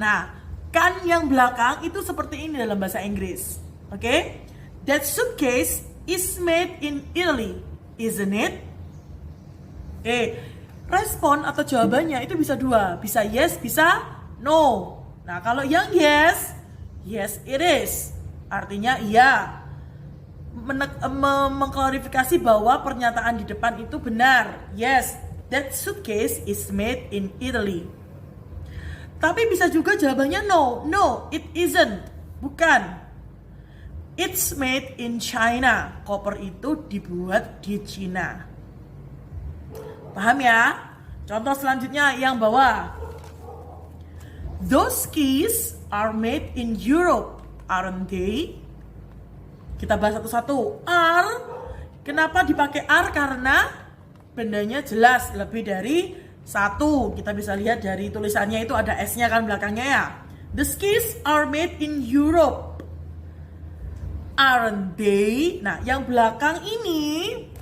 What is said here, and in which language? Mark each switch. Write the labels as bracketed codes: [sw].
[id] Nah, kan yang belakang itu seperti ini dalam bahasa Inggris. Oke? [en] That suitcase is made in Italy, isn't it? [id] Oke, respon atau jawabannya itu bisa dua, bisa yes, bisa no. Nah, kalau yang yes, yes it is, artinya iya. Mengklarifikasi bahwa pernyataan di depan itu benar. [en] Yes, that suitcase is made in Italy. [id] Tapi bisa juga jawabannya no. [en] No, it isn't. [id] Bukan. [en] It's made in China. [id] Koper itu dibuat di Cina. Paham ya? Contoh selanjutnya yang bawah. [en] Those skis are made in Europe, aren't they? [id] Kita bahas satu-satu. Are, kenapa dipakai are? Karena bendanya jelas lebih dari satu. Kita bisa lihat dari tulisannya itu ada S-nya kan belakangnya ya. [en] The skis are made in Europe, aren't they? [id] Nah, yang belakang ini